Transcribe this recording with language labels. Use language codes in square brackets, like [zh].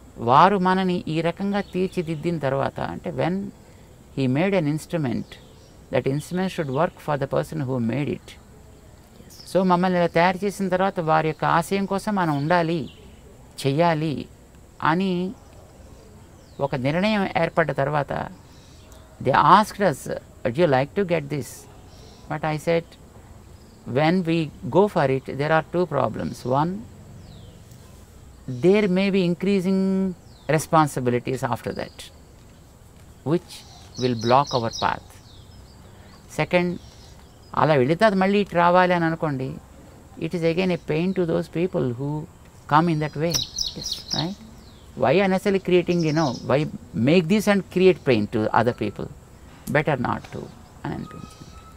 [te] వారు మనని ఈ రకంగా తీర్చిదిద్దిన తర్వాత అంటే [en] When he made an instrument, that instrument should work for the person who made it. [te] So మమ్మల్ని ఇలా తయారు చేసిన తర్వాత వారి యొక్క ఆశయం కోసం మనం ఉండాలి, చెయ్యాలి అని ఒక నిర్ణయం ఏర్పడ్డ తర్వాత [en] They asked us, would you like to get this? But I said, when we go for it, there are two problems. One, there may be increasing responsibilities after that, which will block our path. Second, [te] అలా వెళితే అది మళ్ళీ ఇటు రావాలి అని అనుకోండి, [en] It is again a pain to those people who come in that way. Right? Why unnecessary creating, why make this and create pain to other people, better not to [te] అని అనిపించింది.